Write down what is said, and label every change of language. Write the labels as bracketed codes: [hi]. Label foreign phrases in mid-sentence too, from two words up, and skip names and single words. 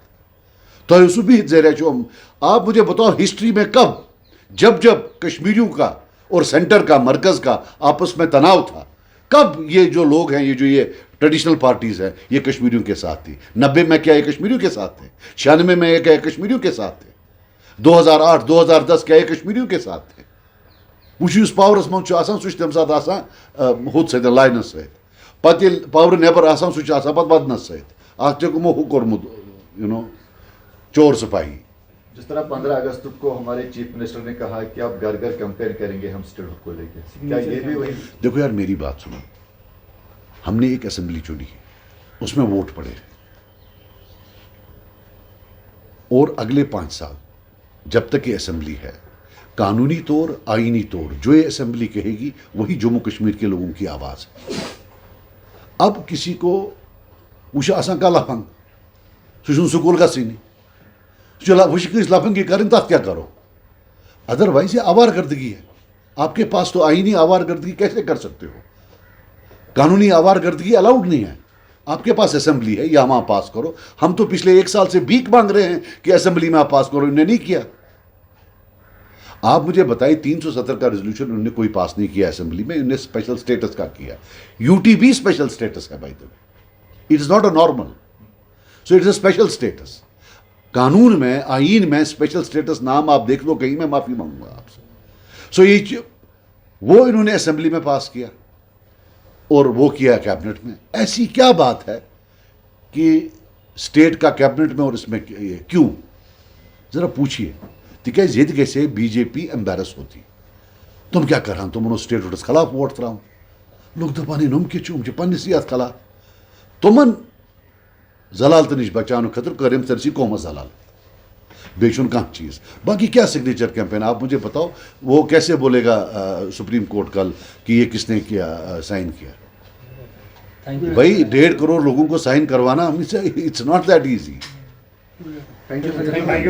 [ur] تو اس بھی آپ مجھے بتاؤ ہسٹری میں کب جب کشمیریوں کا اور سینٹر کا مرکز کا آپس میں تناؤ تھا کب یہ جو لوگ ہیں یہ [en] traditional parties [ur] ہیں یہ کشمیریوں کے ساتھ تھی. 90 میں کیا یہ کشمیریوں کے ساتھ تھے؟ 96 میں یہ کیا یہ کشمیریوں کے ساتھ تھے؟ 2008 2010 کیا یہ کشمیریوں کے ساتھ تھے؟ [ks] وہ اس پاورس من آسان سہ تمہ سات آسان ہُتھ سۭتۍ لاینس سۭتۍ پتہٕ ییٚلہِ پاور نیبر آسان سہ آسان پتہٕ ودنس سۭتۍ. اتھ چھُ ہُہ کوٚرمُت چور سپاہی. [ur] جس طرح 15 اگست کو ہمارے چیف منسٹر نے کہا کہ آپ گھر گھر کیمپین کریں گے ہم اسٹیٹ کو لے کے، کیا یہ بھی وہی؟ دیکھو یار میری بات سنو، ہم نے ایک اسمبلی چنی ہے اس میں ووٹ پڑے اور اگلے 5 سال جب تک یہ اسمبلی ہے قانونی طور آئینی طور جو یہ اسمبلی کہے گی وہی جموں کشمیر کے لوگوں کی آواز ہے. اب کسی کو وہ آسان کا لفنگ سہ سکول گھنی وش لفنگی کریں تب کیا کرو. ادر وائز یہ آوار گردگی ہے. آپ کے پاس تو آئینی آوار گردگی کیسے کر سکتے ہو؟ قانونی آوار گردگی الاؤڈ نہیں ہے. آپ کے پاس اسمبلی ہے یا وہاں پاس کرو. ہم تو پچھلے 1 سال سے بھیک مانگ رہے ہیں کہ اسمبلی میں آپ پاس کرو، انہوں نے نہیں کیا. آپ مجھے بتائیں 370 کا ریزولوشن انہوں نے کوئی پاس نہیں کیا اسمبلی میں، انہوں نے [en] special status [ur] کا کیا. [en] یو ٹی بھی special status ہے by the way, it is not a normal, so it is a special status. [ur] قانون میں آئین میں [en] special status [ur] نام آپ دیکھ لو کہیں، میں معافی مانگوں گا آپ سے. سو یہ وہ انہوں نے اسمبلی میں پاس کیا اور وہ کیا کیبنٹ میں. ایسی کیا بات ہے کہ اسٹیٹ کا کیبنٹ میں اور اس میں کیوں؟ ذرا پوچھیے. [ks] تکیاز یہ گژھِ بی جے پی ایمبیرس ہوتی. تم کیا کران تمن سٹیٹس خلاف ووٹ تراؤن. لوگ دپان نم کم پنس یتھ خلاف. تمن ضلالت نش بچانے خاطر کر ام سرسی قومس ضلال بیچن کھانا چیز. [ur] باقی کیا [en] signature campaign [ur] آپ مجھے بتاؤ. وہ کیسے بولے گا سپریم کورٹ کل کہ یہ کس نے کیا سائن کیا؟ بھائی 1.5 کروڑ لوگوں کو سائن کروانا [en] it's not that easy. thank you.